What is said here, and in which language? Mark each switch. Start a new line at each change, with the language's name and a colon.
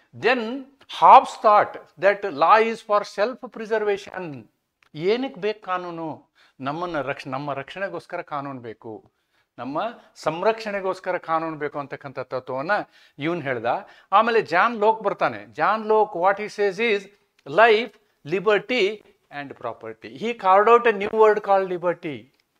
English: Then Hobbes thought that law is for self-preservation.
Kannada: ಏನಕ್ಕೆ ಬೇಕು ಕಾನೂನು? ನಮ್ಮ ರಕ್ಷಣೆಗೋಸ್ಕರ ಕಾನೂನು ಬೇಕು, ನಮ್ಮ ಸಂರಕ್ಷಣೆಗೋಸ್ಕರ ಕಾನೂನು ಬೇಕು ಅಂತಕ್ಕಂಥ ತತ್ವವನ್ನು ಇವನು ಹೇಳ್ದ. ಆಮೇಲೆ ಜಾನ್ ಲೋಕ್ ಬರ್ತಾನೆ.
English: John Locke what he says is life, liberty and property. He carved out a new word called liberty.